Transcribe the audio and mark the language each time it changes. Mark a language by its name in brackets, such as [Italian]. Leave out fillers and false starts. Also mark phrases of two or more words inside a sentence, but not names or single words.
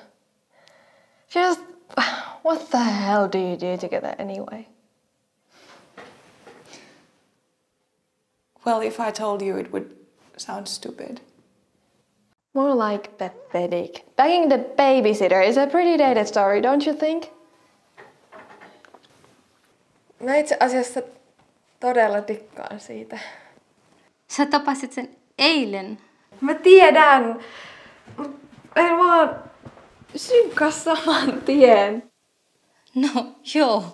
[English] Just, what the hell do you do together anyway? Well, if I told you, it would sound stupid. More like pathetic. Banging the babysitter is a pretty dated story, don't you think? [Finnish] Mä itse asiassa todella dikkaan siitä. Sä tapasit sen eilen. Mä tiedän! En vaan synkas saman tien. No joo.